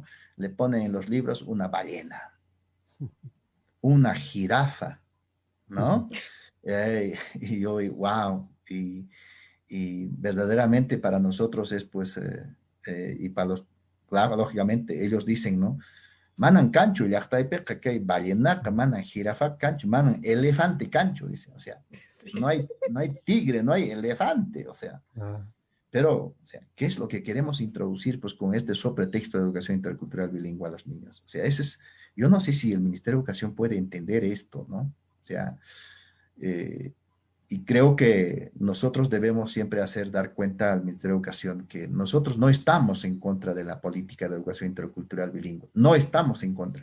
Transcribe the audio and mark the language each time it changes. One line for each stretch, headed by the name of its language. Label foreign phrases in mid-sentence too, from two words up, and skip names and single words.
Spanish: Le ponen en los libros una ballena, una jirafa, ¿no? Y yo, wow, y verdaderamente para nosotros es pues, y para los, claro, lógicamente, ellos dicen, ¿no?
Quechua: Manan cancho, llaqtaypiqa kay ballenaqa, manan jirafa cancho, manan elefante cancho,
Spanish: dicen, o sea, no hay tigre, no hay elefante, o sea. Pero, o sea, ¿qué es lo que queremos introducir pues con este sobretexto de educación intercultural bilingüe a los niños? O sea, ese es, yo no sé si el Ministerio de Educación puede entender esto, ¿no? O sea, y creo que nosotros debemos siempre dar cuenta al Ministerio de Educación que nosotros no estamos en contra de la política de educación intercultural bilingüe, no estamos en contra.